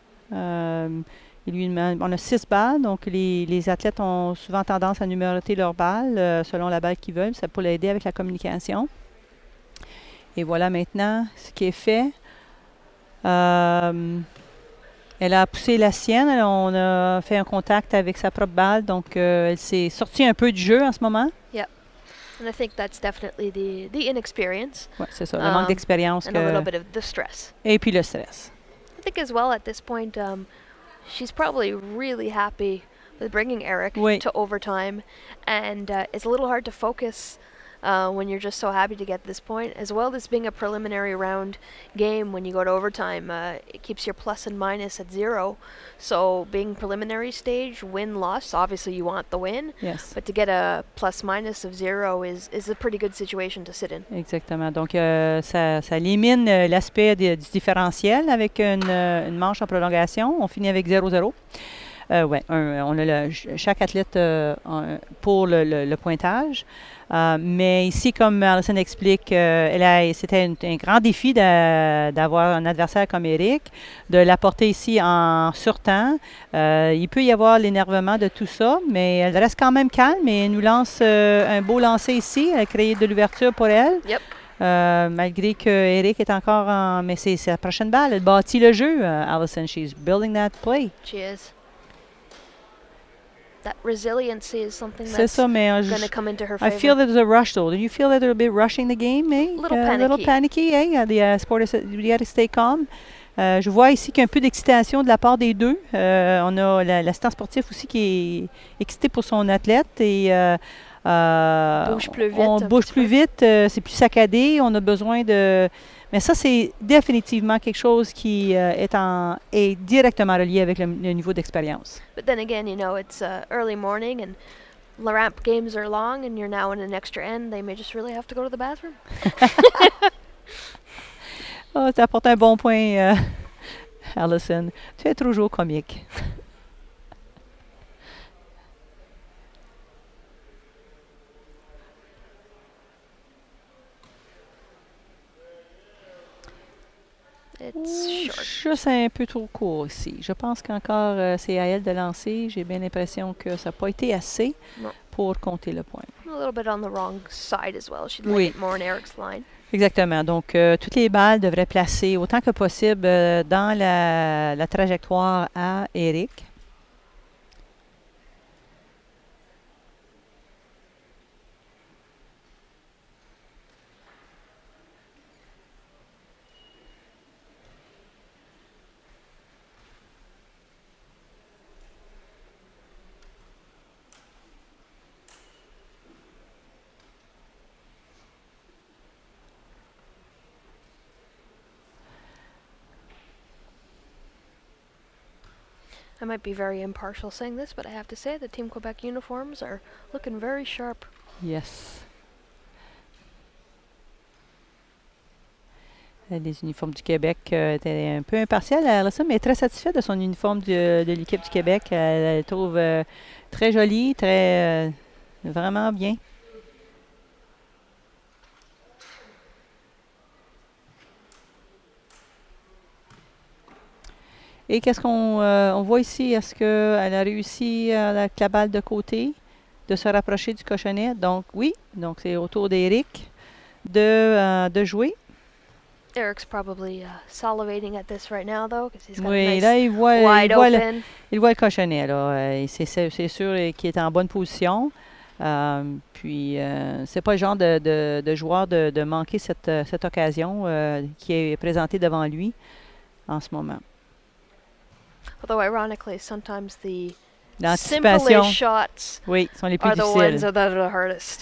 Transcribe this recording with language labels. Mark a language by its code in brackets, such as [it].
[fr] On a 6 balles, donc les athlètes ont souvent tendance à numéroter leurs balles selon la balle qu'ils veulent. Ça peut l'aider avec la communication. Et voilà maintenant ce qui est fait. Elle a poussé la sienne. On a fait un contact avec sa propre balle. Donc, elle s'est sortie un peu du jeu en ce moment. [en] Yep. And I think that's definitely the inexperience. [fr] Oui, c'est ça. Le manque d'expérience. [en] And a little bit of the stress. [fr] Et puis le stress. [en] I think as well at this point, she's probably really happy with bringing Eric to overtime. And it's a little hard to focus when you're just so happy to get this point, as well as being a preliminary round game. When you go to overtime, it keeps your plus and minus at 0. So being preliminary stage, win-loss, obviously you want the win. Yes. But to get a plus-minus of 0 is a pretty good situation to sit in. [fr] Exactement. Donc, ça élimine l'aspect du différentiel avec une manche en prolongation. On finit avec 0-0. Oui, on a chaque athlète pour le pointage. Mais ici, comme Alison explique, c'était un grand défi d'avoir un adversaire comme Eric, de l'apporter ici en surtemps. Il peut y avoir l'énervement de tout ça, mais elle reste quand même calme et nous lance un beau lancer ici. Elle a créé de l'ouverture pour elle. [en] Yep. [fr] Malgré que Eric est encore en... Mais c'est la prochaine balle. Elle bâtit le jeu, Alison. [en] She's building that play. She is. That resiliency is something that's going to come into her favor. I feel that there's a rush, though. Do you feel that they're a bit rushing the game, eh? A little panicky, eh? The sport is, you got to stay calm. [fr] Je vois ici qu'il y a un peu d'excitation de la part des deux. On a l'assistant sportif aussi qui est excité pour son athlète et bouge plus vite, on bouge plus vite, c'est plus saccadé, on a besoin de... Mais ça, c'est définitivement quelque chose qui est directement relié avec le niveau d'expérience. [en] But then again, you know, it's early morning and the ramp games are long and you're now in an extra end. They may just really have to go to the bathroom. [fr] Oh, tu apportes un bon point, Alison. Tu es toujours comique. Juste un peu trop court ici. Je pense qu'encore c'est à elle de lancer. J'ai bien l'impression que ça n'a pas été assez pour compter le point. [en] A little bit on the wrong side as well. She'd like it more in Eric's line. [fr] Exactement. Donc, toutes les balles devraient placer autant que possible dans la trajectoire à Eric. [en] I might be very impartial saying this, but I have to say the Team Quebec uniforms are looking very sharp. Yes. [fr] Les uniformes du Québec étaient un peu impartiales à ça, mais très satisfaite de son uniforme de l'équipe du Québec. Elle trouve très jolie, très vraiment bien. Et qu'est-ce qu'on voit ici? Est-ce qu'elle a réussi avec la balle de côté de se rapprocher du cochonnet? Donc oui, donc c'est au tour d'Eric de jouer. [en] Eric's probably salivating at this right now, though, because he's got [fr] oui, [en] a nice [fr] là, il voit [en] open. [fr] Il voit le cochonnet, là. C'est sûr qu'il est en bonne position. Puis, c'est pas le genre de joueur de manquer cette occasion qui est présentée devant lui en ce moment. [en] Although ironically, sometimes the [fr] L'anticipation, [en] simplest shots [fr] oui, sont les plus [en] are the [fr] difficiles. [en] ones that are the hardest.